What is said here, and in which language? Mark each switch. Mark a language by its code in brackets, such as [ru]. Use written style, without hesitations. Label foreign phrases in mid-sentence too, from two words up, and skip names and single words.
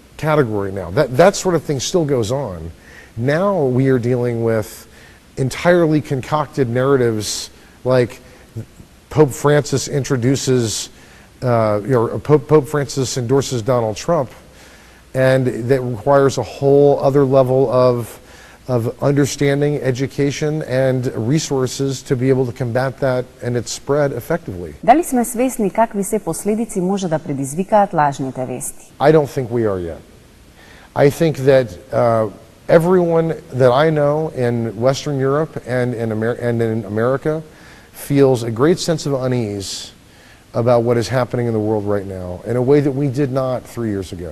[en] That sort of thing still goes on. Now we are dealing with entirely concocted narratives like Pope Francis introduces, Pope Francis endorses Donald Trump, and that requires a whole other level of understanding, education, and resources to be able to combat that and its spread effectively. [mk] Дали сме свесни какви се последици може да предизвикаат лажните вести? [en] I don't think we are yet. I think that everyone that I know in Western Europe and in America feels a great sense of unease about what is happening in the world right now in a way that we did not 3 years ago.